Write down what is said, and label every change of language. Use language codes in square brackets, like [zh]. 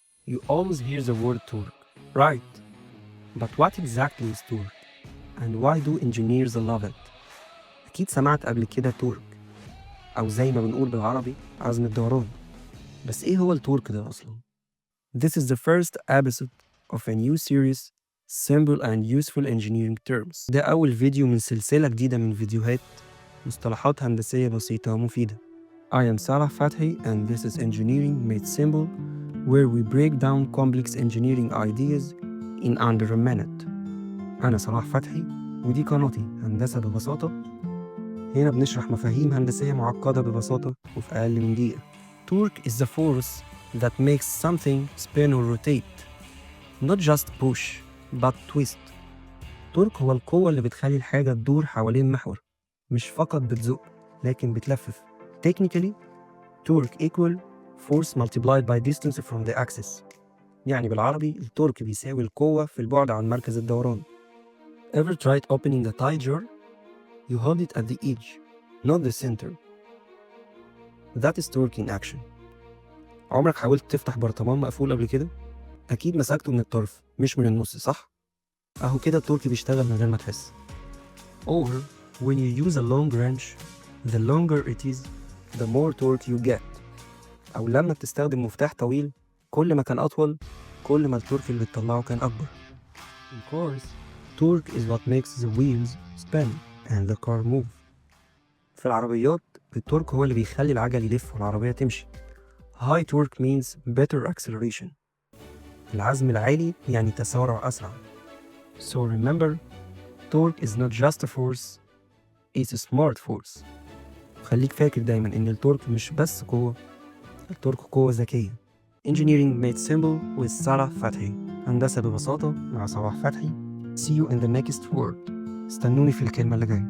[en] You always hear the word torque, right? But what exactly is torque? And why do engineers love it? [ar] أكيد سمعت قبل كده تورك، أو زي ما بنقول بالعربي عزم الدوران. [en] بس إيه هو التورك ده أصلاً؟ This is the first episode of a new series Simple and Useful Engineering Terms. [ar] ده أول فيديو من سلسلة جديدة من فيديوهات مصطلحات هندسية بسيطة ومفيدة. [en] I am Salah Fathi and this is Engineering Made Simple, where we break down complex engineering ideas in under a minute. [ar] أنا صلاح فتحي ودي قناتي هندسة ببساطة. هنا بنشرح مفاهيم هندسية معقدة ببساطة وفي أقل من دقيقة. [en] Torque is the force that makes something spin or rotate. Not just push, but twist. [ar] torque هو القوة اللي بتخلي الحاجة تدور حوالين محور، مش فقط بتزق لكن بتلفف. [en] Technically, torque equal force multiplied by distance from the axis. [ar] يعني بالعربي التورك بيساوي القوة في البعد عن مركز الدوران. [en] Ever tried opening a tie jar? You hold it at the edge, not the center. That is torque in action. [ar] عمرك حاولت تفتح برطمان مقفول قبل كده؟ أكيد مسكته من الطرف مش من النص، صح؟ أهو كده التورك بيشتغل من غير ما تحس. [en] Or when you use a long wrench, the longer it is, the more torque you get. [ar] أو لما بتستخدم مفتاح طويل، كل ما كان أطول كل ما التورك اللي بتطلعه كان أكبر. [en] Of course, torque is what makes the wheels spin and the car move. [ar] في العربيات التورك هو اللي بيخلي العجل يلف والعربية تمشي. [en] High torque means better acceleration. [ar] العزم العالي يعني تسارع أسرع. [en] So remember, torque is not just a force, it's a smart force. [ar] خليك فاكر دايما إن التورك مش بس قوة، التورك قوة ذكية. [en] Engineering made simple with Salah Fathi. [ar] هندسة ببساطة مع صلاح فتحي. See you in the next word. استنوني في الكلمة اللي جاية.